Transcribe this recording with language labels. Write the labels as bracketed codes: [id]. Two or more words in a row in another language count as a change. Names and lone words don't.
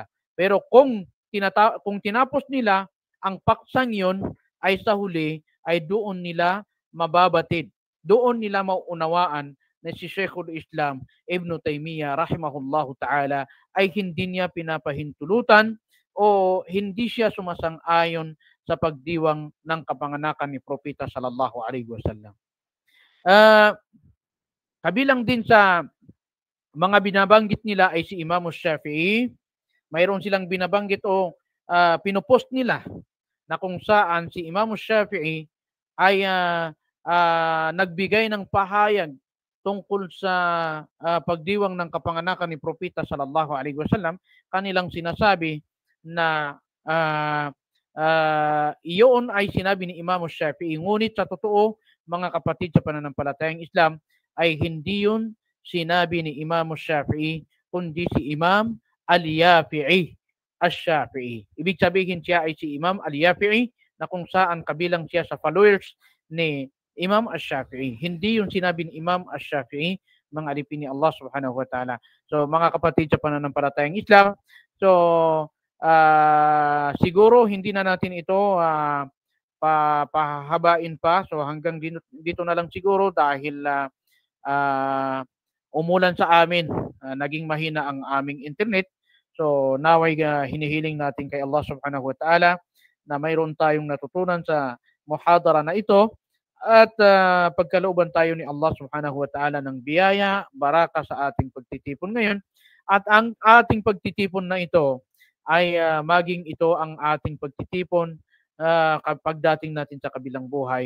[tl] Pero kung tinapos nila ang paksang yon, ay sa huli ay doon nila mababatid, doon nila mauunawaan na si Sheikhul Islam Ibn Taymiyyah [ar] رحمه الله تعالى [tl] ay hindi niya pinapahintulutan o hindi siya sumasang-ayon sa pagdiwang ng kapanganakan ni Propeta [ar] صلى الله عليه وسلم. [tl] Kabilang din sa mga binabanggit nila ay si Imam Shafi'i. Mayroon silang binabanggit o pinupost nila na kung saan si Imam Shafi'i ay nagbigay ng pahayag tungkol sa pagdiwang ng kapanganakan ni Propeta [ar] صلى الله عليه وسلم. [tl] Kanilang sinasabi na iyon ay sinabi ni Imam Shafi'i, ngunit sa totoo mga kapatid sa pananampalatayang Islam ay hindi yun sinabi ni Imam Shafi'i, kundi si Imam Al-Yafi'i Ash-Shafi'i. Ibig sabihin siya ay si Imam Al-Yafi'i na kung saan kabilang siya sa followers ni Imam Ash-Shafi'i. Hindi yung sinabi ni Imam Ash-Shafi'i, mga alipin ni Allah [ar] سبحانه وتعالى. [tl] So mga kapatid sa pananampalatayang Islam, So, siguro hindi na natin ito pahahabain pa. So hanggang dito na lang siguro dahil ah, umulan sa amin. Naging mahina ang aming internet. So naway hinihiling natin kay Allah [ar] سبحانه وتعالى [tl] na mayroon tayong natutunan sa muhadara na ito at pagkalooban tayo ni Allah [ar] سبحانه وتعالى [tl] ng biyaya, baraka sa ating pagtitipon ngayon at ang ating pagtitipon na ito ay maging ito ang ating pagtitipon kapag dating natin sa kabilang buhay.